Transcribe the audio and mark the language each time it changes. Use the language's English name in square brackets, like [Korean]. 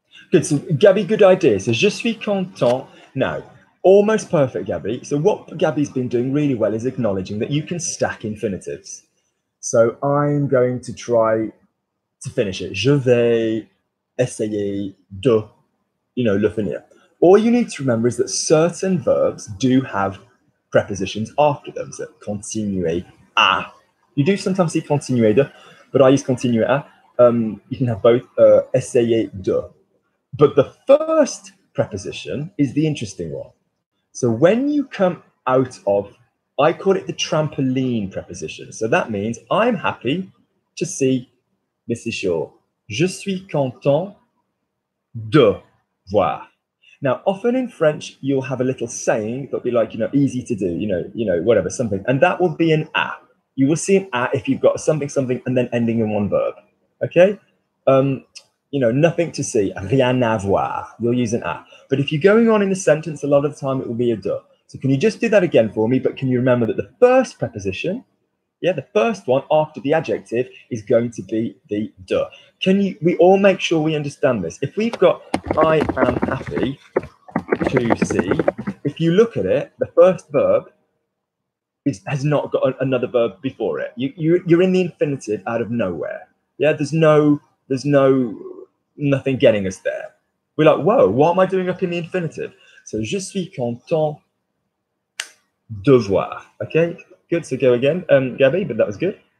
[English] Good, so Gabby, good idea. So je suis content. Now, almost perfect, Gabby. So what Gabby's been doing really well is acknowledging that you can stack infinitives. So I'm going to try to finish it. [French] Je vais essayer de, le finir. [English] All you need to remember is that certain verbs do have prepositions after them. So continuer à. You do sometimes see continuer de, but I use continuer à. You can have both essayer de. But the first preposition is the interesting one. So when you come out of, I call it the trampoline preposition. So that means I'm happy to see Mrs. Shaw. [French] Je suis content de voir. [English] Now, often in French, you'll have a little saying that'll be like, easy to do, whatever, something. And that will be an a. You will see an a if you've got something, and then ending in one verb. Okay? Nothing to see, rien à voir. You'll use an a. But if you're going on in a sentence, a lot of the time it will be a de. So can you just do that again for me? But can you remember that the first preposition, the first one after the adjective is going to be the de. We all make sure we understand this. If we've got I am happy to see, if you look at it, the first verb has not got another verb before it. You're in the infinitive out of nowhere. Yeah, there's nothing getting us there. We're like, whoa, what am I doing up in the infinitive? [French] So, je suis content de voir. [English] Okay, good. So go again, Gabby, but that was good.